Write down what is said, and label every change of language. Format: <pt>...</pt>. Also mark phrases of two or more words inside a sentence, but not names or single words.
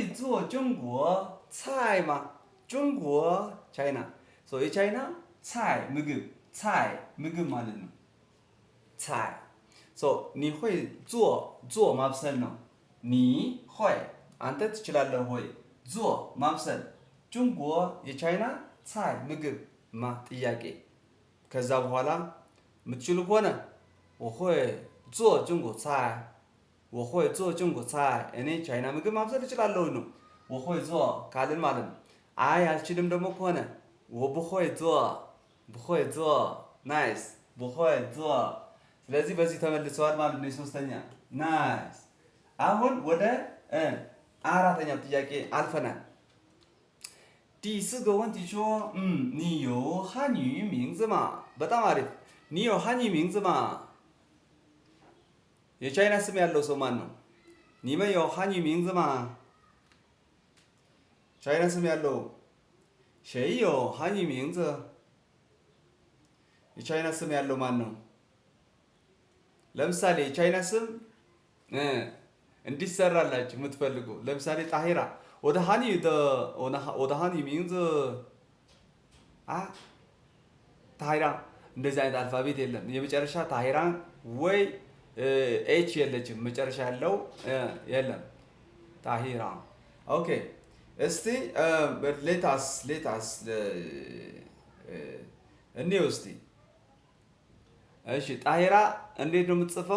<zh>做中国菜吗</zh> <am>ጆንጎ ቻይና የቻይና ጻይ ምግብ ማለት ነው። ጻይ</am> <zh>你会做</zh> <am>ማብሰል ነው። ኒሆይ አንተ ትችላለህ</am> <zh>会做</zh> <am>ማብሰል ጆንጎ የቻይና ጻይ ምግብ ጥያቄ ከዛ በኋላ የምትችሉ ከሆነ</am> <zh>我会做中国菜</zh> <am>እኔ ቻይና ምግብ ማብሰል እችላለሁ ነው</am> <zh>我会做</zh> <am>ካልን ማለት ነው። አይ አልችልም ደግሞ ከሆነ</am> <zh>我不会做</zh> <am>ናይስ</am> <zh>不会做</zh> <am>ስለዚህ በዚህ ተመልሰዋል ማለት ነው። ሶስተኛ ናይስ። አሁን ወደ አራተኛው ጥያቄ አልፈናል።</am> <zh>第4个问题说你有汉语名字吗</zh> <am>በጣም አሪፍ</am> <zh>你有汉语名字吗</zh> <am>የቻይና ስም ያለው ሰው ማን ነው?</am> <zh>你们有汉语名字吗</zh> <am>ቻይና ስም ያለው</am> <zh>谁有汉语名字</zh> <am>የቻይና ስም ያለው ማን ነው? ለምሳሌ የቻይና ስም እንዲሰራላችሁ የምትፈልጉ ለምሳሌ ጣሂራ</am> <zh>我的汉语名字</zh> <am>ጣሂራ እንደዚህ አይነት አልፋቤት የለም። የመጨረሻ ጣሂራ ወይ ኤች የለችም። መጨረሻ ያለው የለም። ጣሂራ ኦኬ። እስቲ ሌታስ እኔው እስቲ እሺ ጣሂራ እንዴት ነው የምትጽፈው?</am>